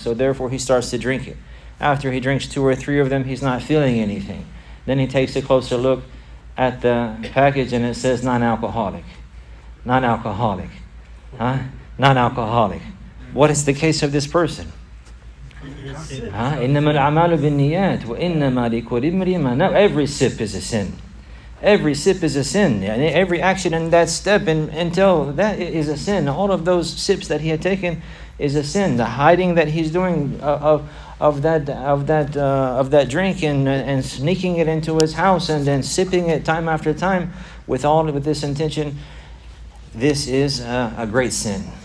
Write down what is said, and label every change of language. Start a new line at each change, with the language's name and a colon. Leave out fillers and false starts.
English: So therefore he starts to drink it. After he drinks 2 or 3 of them, he's not feeling anything. Then he takes a closer look at the package and it says non-alcoholic. Non-alcoholic. Non-alcoholic. What is the case of this person?
Arabic: إنما الأعمال بالنيات وإنما لكل امرئ ما نوى.
English: Every sip is a sin. Every sip is a sin. Every action in that step until that is a sin. All of those sips that he had taken is a sin. The hiding that he's doing of that drink and sneaking it into his house and then sipping it time after time with this intention, this is a great sin.